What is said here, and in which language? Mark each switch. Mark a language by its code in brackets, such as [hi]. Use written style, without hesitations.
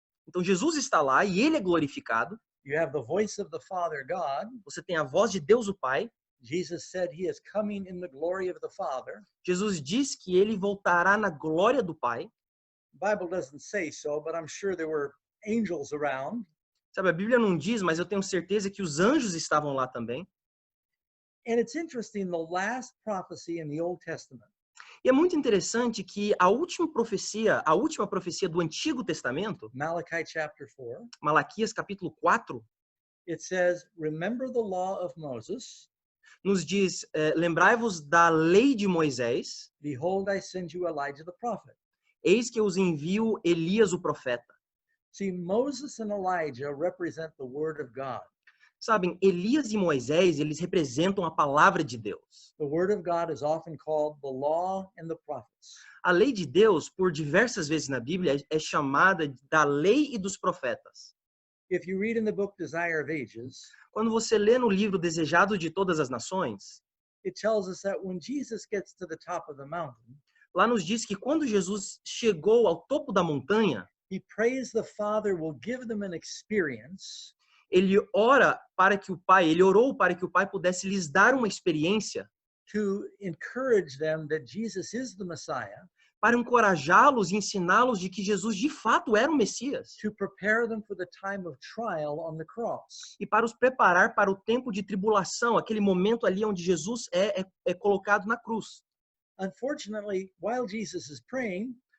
[pt] Então Jesus está lá e ele é glorificado. [en] You have the voice of the Father God. [pt] Você tem a voz de Deus o Pai. [en] Jesus said he is coming in the glory of the Father. [pt] Jesus diz que ele voltará na glória do Pai. [en] The Bible doesn't say so, but I'm sure there were angels around. [pt] Sabe, a Bíblia não diz, mas eu tenho certeza que os anjos estavam lá também. [en] And it's interesting, the last prophecy in the Old Testament, [pt] E é muito interessante que a última profecia do Antigo Testamento, [en] Malachi chapter 4, [pt] Malaquias capítulo 4, [en] it says, remember the law of Moses. [pt] nos diz, lembrai-vos da lei de Moisés, [en] Behold, I send you Elijah the prophet. [pt] eis que eu os envio Elias o profeta. [en] See, Moses and Elijah represent the word of God. [pt] Sabem, Elias e Moisés, eles representam a palavra de Deus. [en] The word of God is often called the law and the prophets. [pt] A lei de Deus, por diversas vezes na Bíblia, é chamada da lei e dos profetas. [en] If you read in the book Desire of Ages, [pt] Quando você lê no livro Desejado de Todas as Nações, [en] it tells us that when Jesus gets to the top of the mountain, [pt] lá nos diz que quando Jesus chegou ao topo da montanha, [en] he prays the Father will give them an experience [pt] ele orou para que o Pai pudesse lhes dar uma experiência [en] to encourage them that Jesus is the Messiah, [pt] para encorajá-los e ensiná-los de que Jesus de fato era o Messias [en] to prepare them for the time of trial on the cross. [pt] e para os preparar para o tempo de tribulação, aquele momento ali onde Jesus é colocado na cruz. [en] Unfortunately, while Jesus is praying,